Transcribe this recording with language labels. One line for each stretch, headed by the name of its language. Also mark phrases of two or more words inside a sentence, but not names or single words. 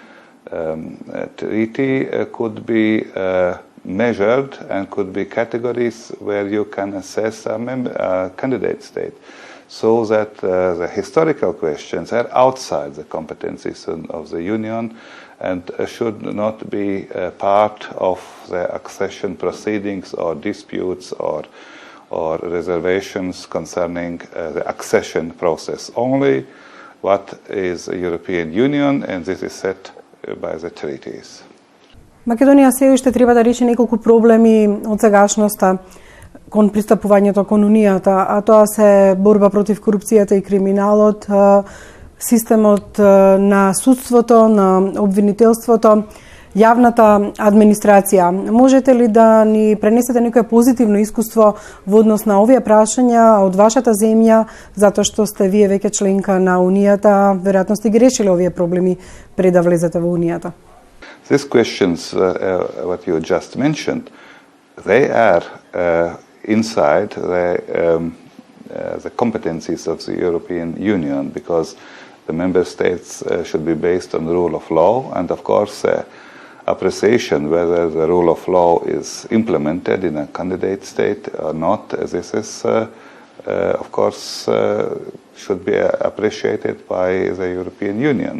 English: treaty could be measured and could be categories where you can assess a candidate state, so that the historical questions are outside the competencies of the Union and should not be part of the accession proceedings or disputes or reservations concerning the accession process. Only what is the European Union, and this is set by the treaties.
Macedonian: Македонија се уште треба да реши неколку проблеми од сегашноста кон пристапувањето кон Унијата, а тоа се борба против корупцијата и криминалот, системот на судството, на обвинителството, јавната администрација. Можете ли да ни пренесете некое позитивно искуство во однос на овие прашања од вашата земја, затоа што сте вие веќе членка на Унијата, веројатно сте ги решиле овие проблеми пред да влезете во Унијата?
English: These questions, what you just mentioned, they are inside the competencies of the European Union, because the member states should be based on the rule of law, and of course appreciation whether the rule of law is implemented in a candidate state or not, this is of course should be appreciated by the European Union.